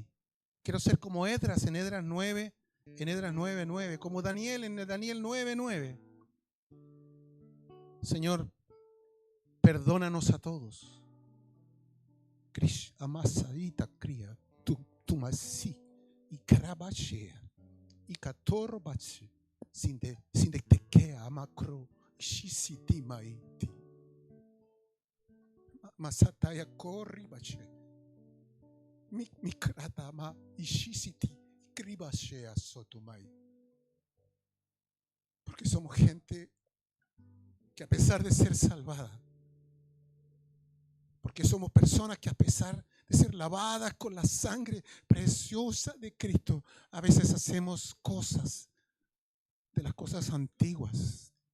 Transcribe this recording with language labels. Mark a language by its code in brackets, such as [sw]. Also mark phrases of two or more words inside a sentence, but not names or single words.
[es] Quiero ser como Esdras en Esdras 9, como Daniel en Daniel 9:9. Señor, perdónanos a todos. Krish amasadita cría, tu masi y carabachea y catorbache sin de tequea macro shisiti maiti masataya corribache mi kratama ishisiti cribachea sotomai. Porque somos gente que a pesar de ser salvada, porque somos personas que a pesar de ser lavadas con la sangre preciosa de Cristo, a veces hacemos cosas de las cosas antiguas.